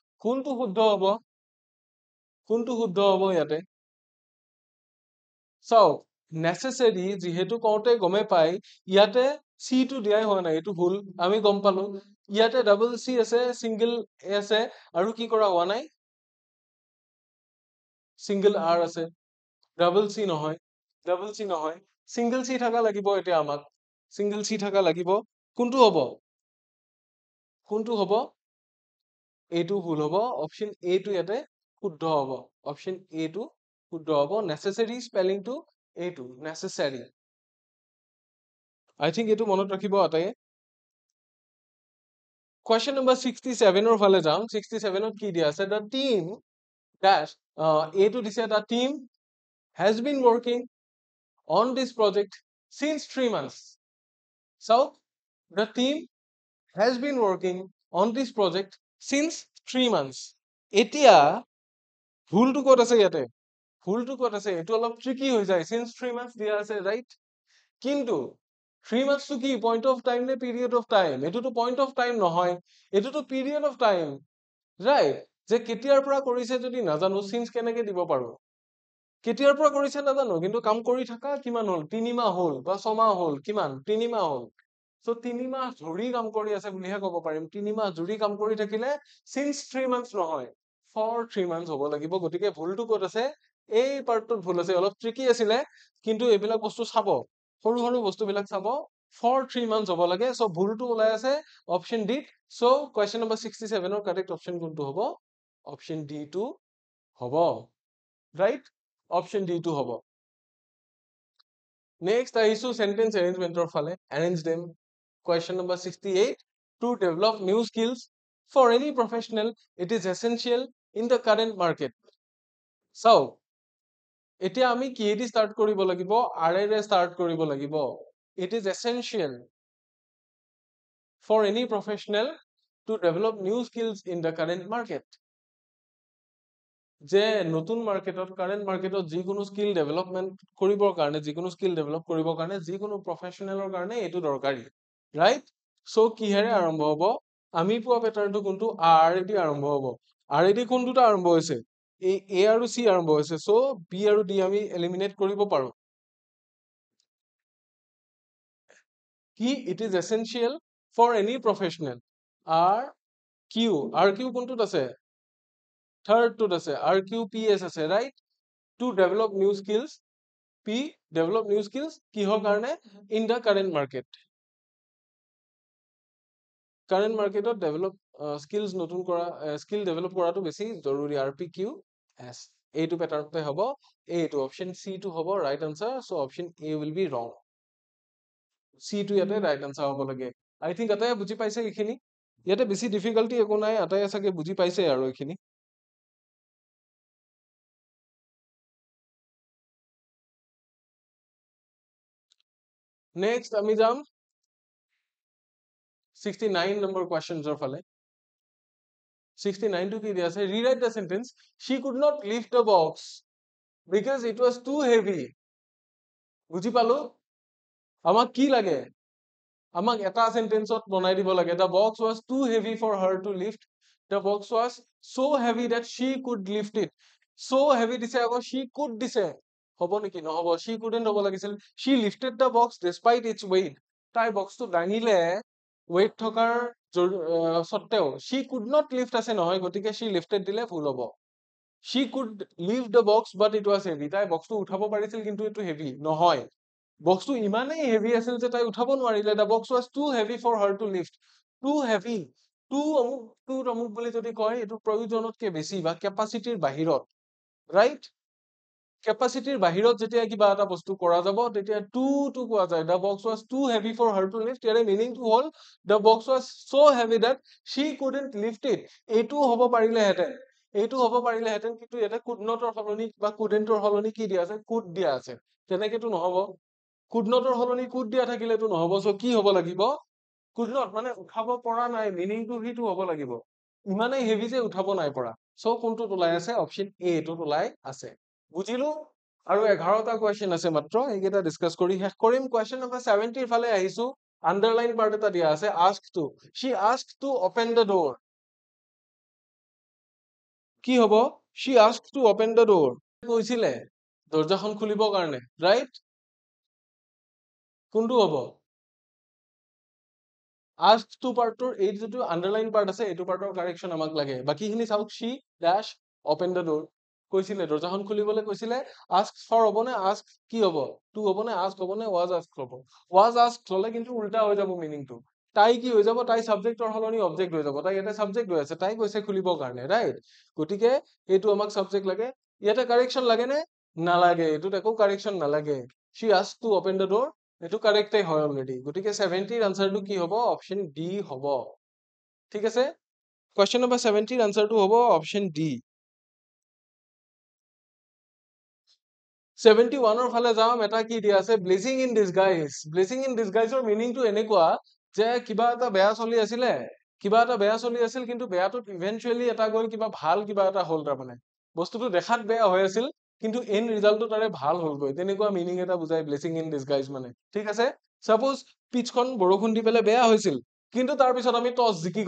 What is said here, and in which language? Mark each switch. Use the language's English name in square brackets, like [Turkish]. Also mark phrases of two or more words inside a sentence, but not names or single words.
[Assamese] কোনটো শুদ্ধ হ'ব ইয়াতে চাওক নেসেসারি যেহেতু কওঁতে গমে পাই ইয়াতে সি টো দিয়াই হোৱা নাই এটো ভুল আমি গম পালো ইয়াতে [English] double C [Assamese] আছে [English] single A [Assamese] আছে আৰু কি কৰা হোৱা নাই [English] single R [Assamese] আছে [English] double C [Assamese] নহয় [English] single C [Assamese] থাকা লাগিব এতিয়া আমাক [English] single C [Assamese] থাকা লাগিব কোনটো হ'ব এইটো ভুল হ'ব [English] option A [Assamese] টো ইয়াতে শুদ্ধ হ'ব [English] option A [Assamese] টো শুদ্ধ হ'ব [English] necessary spelling [Assamese] টো এইটো নেসেসারি [English] I think [Assamese] এইটো মনত ৰাখিব আটায়ে [English] question number 67 [Assamese] or ফালে যাম 67 ত কি দিয়া আছে [English] the team dash [Assamese] এইটো দিছে [English] the team has been working on this project since 3 months so the team has been working on this project since 3 months [Assamese] এতিয়া ভুলটো ক'ত আছে ইয়াতে এটো অলপ ট্ৰিকি হৈ যায় [English] since 3 months [Assamese] দিয়া আছে ৰাইট কিন্তু [English] 3 months to কি point of time নে period of time [Assamese] এটোতো [English] point of time [Assamese] নহয় এটোতো [English] period of time [Assamese] right যে কেতিয়াৰ পৰা কৰিছে যদি নাজানো since কেনেকে দিব পাৰো কেতিয়াৰ পৰা কৰিছে নাজানো কিন্তু কাম কৰি থাকা কিমান হল 3 মাহ হল বা 6 মাহ হল কিমান 3 মাহ হল সো 3 মাহ ধৰি কাম কৰি আছে বুলিহে ক'ব পাৰিম 3 মাহ ধৰি কাম কৰি থাকিলে [English] since 3 months [Assamese] নহয় [English] for 3 months [Assamese] হ'ব লাগিব গতিকে ভুলটো ক'ত আছে এই পাৰ্টটোত ভুল আছে অলপ ট্ৰিকি আছিলে কিন্তু এইবিলাক বস্তু চাব সৰু সৰু বস্তুবিলাক চাব [English] for 3 months [Assamese] হ'ব লাগে সো ভুলটো ওলাই আছে [English] option D [Assamese] সো [English] question number 67 [Assamese] ৰ [English] correct option [Assamese] কোনটো হ'ব [English] option D [Assamese] টো হ'ব [English] right option D [Assamese] টো হ'ব [English] next আহিছো sentence arrangement or ফালে arrange them question number 68 to develop new skills for any professional it is essential in the current market so [Assamese] এতিয়া আমি কিহেদি [English] start [Assamese] কৰিব লাগিব ৰে [English] start [Assamese] কৰিব লাগিব [English] it is essential for any professional to develop new skills in the current market [Assamese] যে নতুন মার্কেটত [English] current marketত [Assamese] যিকোনো [English] skill development [Assamese] কৰিবৰ কাৰণে যিকোনো [English] skill develop [Assamese] কৰিবৰ কাৰণে যিকোনো প্ৰফেশনেলৰ কাৰণে এটো দৰকাৰী ৰাইট সো কিহেৰে আৰম্ভ হ'ব আমি পোৱা প্যাটাৰ্নটো কোনটো আৰ দি আৰম্ভ হ'ব আৰ দি কোনটোটা আৰম্ভ হৈছে এ আৰু সি আৰম্ভ হৈছে সো বি আৰু ডি আমি এলিমিনেট কৰিব পাৰো [English] কি it is essential for any professional R Q [Assamese] কোনটোত আছে [English] third [Assamese] টো আছে [English] RQPS আছে right to develop new skills P develop new skills [Assamese] কিহৰ কাৰণে [English] in the current [Assamese] marketত [English] develop skills [Assamese] নতুন কৰা [English] skill develop [Assamese] কৰাটো বেছি জৰুৰী RPQS এইটো প্যাটাৰ্নতে হ'ব এইটো [English] option C [Assamese] টো হ'ব [English] right answer so option A will be wrong [Assamese] C টো ইয়াতে [English] right answer [Assamese] হ'ব লাগে [English] I think [Assamese] আটাই বুজি পাইছে এইখিনি ইয়াতে বেছি ডিফিকাল্টি একো নাই আটাই আছাকে বুজি পাইছে আৰু এইখিনি Next, আমি যাম [English] 69 number questions [Assamese] or ফালে 69 to কি দিয়া আছে [English] rewrite the sentence she could not lift the box because it was too heavy [Assamese] বুজি পালো আমাক কি লাগে আমাক এটা সেন্টেন্সত বনাই দিব লাগে [English] the box was too heavy for her to lift the box was so heavy that she could lift it so heavy [Assamese] দিছে আকৌ [English] she could [Assamese] দিছে হ'ব নেকি নহ'ব [English] she couldn't [Assamese] হ'ব লাগিছিল [English] she lifted the box despite its weight [Assamese] তাই বক্সটো দাঙিলে weight থকাৰ সত্ত্বেও [English] she could not lift [Assamese] আছে নহয় গতিকে [English] she lifted [Assamese] দিলে ভুল হ'ব [English] she could lift the box but it was heavy [Assamese] তাই বক্সটো উঠাব পাৰিছিল কিন্তু এইটো হেভি নহয় বক্সটো ইমানেই হেভি আছিল যে তাই উঠাব নোৱাৰিলে [English] the box was too heavy for her to lift too heavy too [Assamese] অমুক বুলি যদি কয় এইটো প্ৰয়োজনতকে বেছি বা কেপাচিটিৰ বাহিৰত ৰাইট কেপাচিটিৰ বাহিৰত যেতিয়া কিবা এটা বস্তু কৰা যাব তেতিয়া [English] টু [Assamese] কোৱা যায় [English] the box was too heavy for her to lift [Assamese] ইয়াৰে মিনিংটো হ'ল [English] the box was so heavy that she couldn't lift it [Assamese] এইটো হ'ব পাৰিলেহেঁতেন কিন্তু ইয়াতে [English] could not [Assamese] ৰ সলনি বা couldn't ৰ সলনি কি দিয়া আছে could দিয়া আছে তেনেকেতো নহ'ব [English] could not [Assamese] ৰ সলনি could দিয়া থাকিলেতো নহ'ব সো কি হ'ব লাগিব [English] could not [Assamese] মানে উঠাব পৰা নাই মিনিংটো সেইটো হ'ব লাগিব ইমানেই হেভি যে উঠাব নাই পৰা সো কোনটো ওলাই আছে [English] option A [Assamese] টো ওলাই আছে বুজিলো আৰু 11টা কোৱেশ্চন আছে মাত্ৰ এইকেইটা ডিসকাস কৰি শেষ কৰিম [English] question number 70 [Assamese] ৰ ফালে আহিছো [English] underline part [Assamese] এটা দিয়া আছে [English] asked to she asked to open the door [Assamese] কি হ'ব [English] she asked to open the door [Assamese] কৈছিলে দৰজাখন খুলিবৰ কাৰণে ৰাইট কোনটো হ'ব [English] asked to [Assamese] পাৰ্টৰ এই যেটো [English] underline part [Assamese] আছে এইটো পাৰ্টৰ কাৰেকচন আমাক লাগে বাকিখিনি চাওক she [English] dash open the door [Assamese] কৈছিলে দৰজাখন খুলিবলৈ কৈছিলে [English] ask for [Assamese] হ'ব নে ask কি হ'ব to হ'ব নে ask হ'ব নে [English] was asked [Assamese] হ'ব [English] was asked [Assamese] হলে কিন্তু উল্টা হৈ যাব মিনিংটো তাই কি হৈ যাব তাই সাবজেক্টৰ সলনি অবজেক্ট হৈ যাব তাই ইয়াতে সাবজেক্ট হৈ আছে তাই কৈছে খুলিবৰ কাৰণে ৰাইট গতিকে এইটো আমাক সাবজেক্ট লাগে ইয়াতে কাৰেকচন লাগে নে নালাগে এইটোত একো কাৰেকচন নালাগে [English] she asked to open the door [Assamese] এইটো কাৰেক্টই হয় অলৰেডি গতিকে 70 ৰ আনসাৰটো কি হ'ব [English] option D [Assamese] হ'ব ঠিক আছে [English] question number 70 [Assamese] ৰ আনসাৰটো হ'ব [English] option D [Assamese] 71 ৰ ফালে যাম এটা কি দিয়া আছে [English] blessing in disguiseৰ [Assamese] মিনিংটো এনেকুৱা যে কিবা এটা বেয়া চলি আছিল কিন্তু বেয়াটোত ইভেন্টুৱেলি এটা গৈ কিবা ভাল কিবা এটা হ'ল তাৰ মানে বস্তুটো দেখাত বেয়া হৈ আছিল কিন্তু [English] end resultটো [Assamese] তাৰে ভাল হ'ল গৈ তেনেকুৱা মিনিং এটা বুজাই [English] blessing in disguise [Assamese] মানে ঠিক আছে সাপোজ পিচখন বৰষুণ দি পেলাই বেয়া হৈছিল কিন্তু তাৰ পিছত আমি টস জিকি